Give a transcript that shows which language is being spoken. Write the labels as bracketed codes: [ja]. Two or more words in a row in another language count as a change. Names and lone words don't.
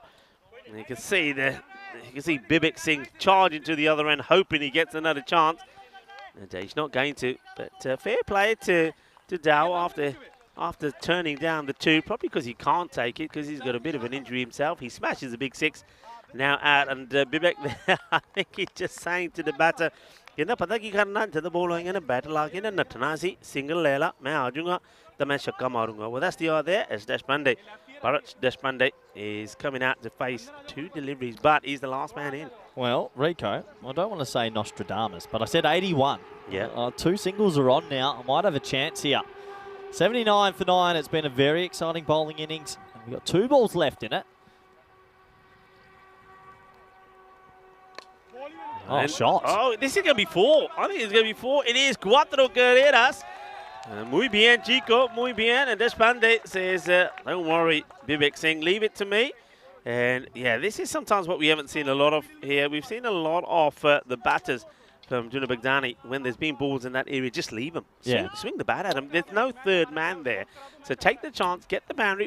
[en] And you can see Bibek Singh charging to the other end, hoping he gets another chance. And he's not going to, but fair play to Dow after turning down the 2, probably because he can't take it because he's got a bit of an injury himself. He smashes a big 6 now out, and Bibek, I think he's just saying to the batter, [pa] "ਕੇਨਾ ਪਤਾ ਕੀ ਕਰਨਾ ਜਬ ਬਾਲ ਹੋਣਗੇ ਬੈਟ ਲਾ ਕੇ ਨਾ ਨਟਨਾ ਸੀ ਸਿੰਗਲ ਲੈ ਲਾ, ਮੈਂ ਆ ਜਾਊਂਗਾ ਤੋ ਮੈਂ ਛੱਕਾ ਮਾਰੂੰਗਾ." [en] Well, that's the idea there. As Deshpande, Bharat Deshpande is coming out to face 2 deliveries, but he's the last man in. Well, Rico, I don't want to say Nostradamus, but I said 81. Yeah. 2 singles are on now. I might have a chance here. 79 for 9. It's been a very exciting bowling innings. We've got 2 balls left in it. Oh, shot. Oh, this is going to be 4. I think it's going to be 4. It is [es] cuatro carreras. Muy bien, chico. Muy bien. [en] And Deshpande says, don't worry, Bibek Singh, leave it to me. And, yeah, this is sometimes what we haven't seen a lot of here. We've seen a lot of the batters from Juna Baghdani. When there's been balls in that area, just leave them. Swing the bat at them. There's no third man there. So take the chance, get the boundary.